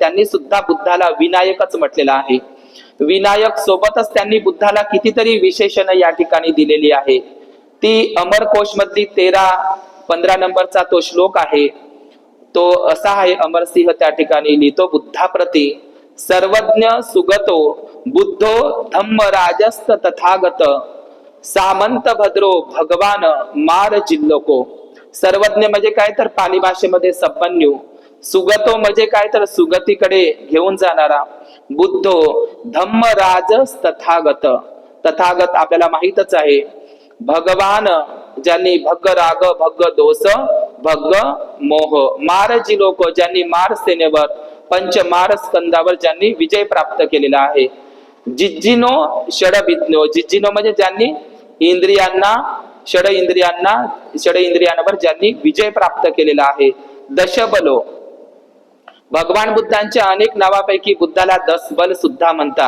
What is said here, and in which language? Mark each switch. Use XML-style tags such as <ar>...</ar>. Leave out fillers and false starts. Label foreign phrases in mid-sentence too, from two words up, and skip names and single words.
<mr>त्यांनी सुद्धा बुद्धाला विनायकच म्हटलेला आहे. विनायक सोबतच त्यांनी बुद्धाला कितीतरी विशेषण या ठिकाणी दिलेली आहे. ती अमरकोश मधली 13-15 नंबरचा तो श्लोक आहे. तो असा आहे, अमरसिंह त्या ठिकाणी लिहितो,</mr> <sa>बुद्धाप्रती सर्वज्ञ सुगतो बुद्धो धम्मराजस्त तथागत सामंत भद्रो भगवान मार जिल्लोको.</sa> <mr>सर्वज्ञ म्हणजे काय तर पाली भाषेमध्ये संपन्नू, सुगतो म्हणजे काय तर सुगतीकडे घेऊन जाणारा,</mr> <sa>बुद्धो धम्मराज</sa> <mr>तथागत, तथागत आपल्याला माहितच आहे, भगवान ज्यांनी</mr> <pi>भग्ग राग भग्ग दोष भग्ग मोह,</pi> <mr>मार जिलोक ज्यांनी मार सेनेवर पंच मार स्कंदावर ज्यांनी विजय प्राप्त केलेला आहे,</mr> <sa>जिज्जिनो षडभिज्ञो,</sa> <mr>जिज्जिनो म्हणजे ज्यांनी इंद्रियांना षड इंद्रियांवर ज्यांनी विजय प्राप्त केलेला आहे, दशबलो, भगवान बुद्धांच्या अनेक नावापैकी बुद्धाला 10 बल सुद्धा म्हणतात.</mr>